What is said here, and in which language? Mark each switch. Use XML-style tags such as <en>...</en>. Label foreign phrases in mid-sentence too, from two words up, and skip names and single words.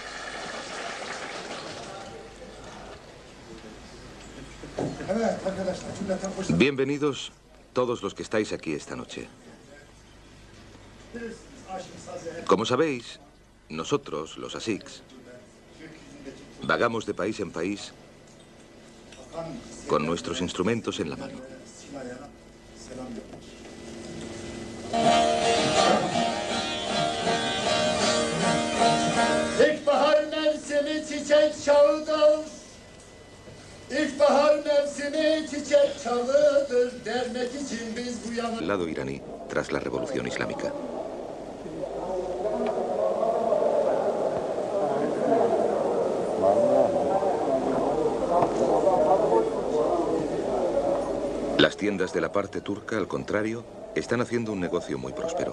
<es>Bienvenidos todos los que estáis aquí esta noche. Como sabéis, nosotros, los asiks, vagamos de país en país con nuestros instrumentos en la mano.</es> <tr>İlkbahar mevsimi çiçek çağıdır. İlkbahar mevsimi çiçek çağıdır. Dermek için biz bu yana...</tr> <es>El lado iraní tras la revolución islámica. Las tiendas de la parte turca, al contrario, están haciendo un negocio muy próspero.</es>